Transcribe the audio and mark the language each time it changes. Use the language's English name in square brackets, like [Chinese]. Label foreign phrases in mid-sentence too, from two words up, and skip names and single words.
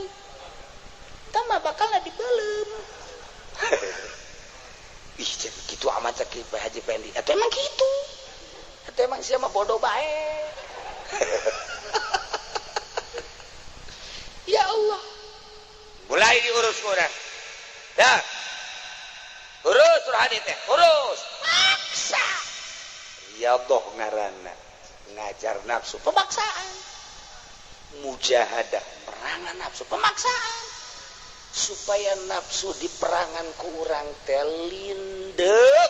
[Sundanese] Eta mah bakal dibeulem. Ih, jadi kitu amat cek Pak Haji Pendi. Eta emang kitu. Eta emang sia mah bodoh bae. [Arabic] Ya Allah. [Sundanese] Mulai diurus urang. Dah. Urus surah teh, urus. Maksa. Riyadhah ngaranna. Ngajar nafsu pemaksaan. Mujahadah perangan nafsu pemaksaan. Supaya nafsu diperangan ku urang teh lindek.